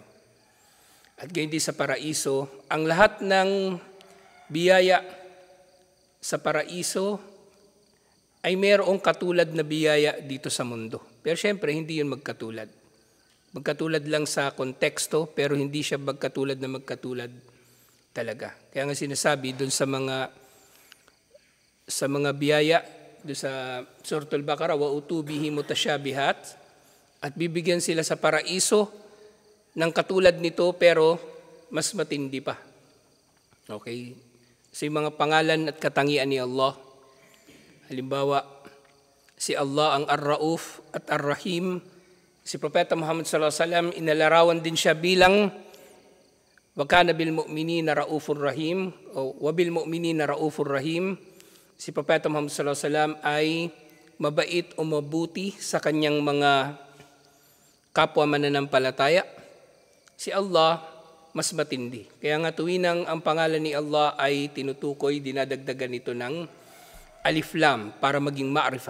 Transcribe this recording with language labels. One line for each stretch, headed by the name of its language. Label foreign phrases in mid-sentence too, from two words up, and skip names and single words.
Filipino: At gayon din sa paraiso, ang lahat ng biyaya sa paraiso ay mayroong katulad na biyaya dito sa mundo. Pero syempre, hindi yun magkatulad. Magkatulad lang sa konteksto, pero hindi siya magkatulad na magkatulad talaga. Kaya nga sinasabi doon sa mga biyaya, doon sa Suratul Baqarah,
Arabic: وأتوا به متشابها,
Filipino: at bibigyan sila sa paraiso ng katulad nito pero mas matindi pa. Okay? So yung mga pangalan at katangian ni Allah, halimbawa, si Allah ang Ar-Rauf at Ar-Rahim, si Propeta Muhammad
Arabic: صلى الله عليه وسلم,
Filipino: inalarawan din siya bilang
Arabic: وكان بالمؤمنين رؤوف رحيم
Filipino: o
Arabic: وبالمؤمنين رؤوف رحيم.
Filipino: Si Propeta Muhammad
Arabic: صلى الله عليه وسلم
Filipino: ay mabait o mabuti sa kanyang mga kapwa mananampalataya. Si Allah mas matindi. Kaya nga tuwinang ang pangalan ni Allah ay tinutukoy, dinadagdagan ito ng
Arabic: ألف لام
Filipino: para maging ma'rifah.